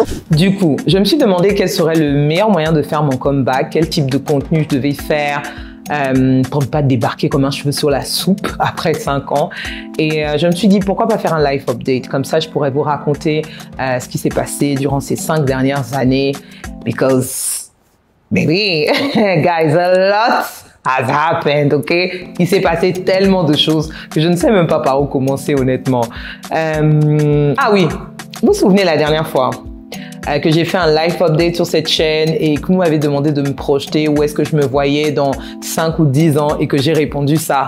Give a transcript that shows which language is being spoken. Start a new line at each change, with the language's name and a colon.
French: Du coup, je me suis demandé quel serait le meilleur moyen de faire mon comeback, quel type de contenu je devais faire pour ne pas débarquer comme un cheveu sur la soupe après 5 ans. Et je me suis dit, pourquoi pas faire un life update? Comme ça, je pourrais vous raconter ce qui s'est passé durant ces 5 dernières années.
English: Because, baby, guys, a lot has happened, ok?
French: Il s'est passé tellement de choses que je ne sais même pas par où commencer, honnêtement. Ah oui, vous vous souvenez la dernière fois que j'ai fait un live update sur cette chaîne et que vous m'avez demandé de me projeter où est-ce que je me voyais dans 5 ou 10 ans et que j'ai répondu ça.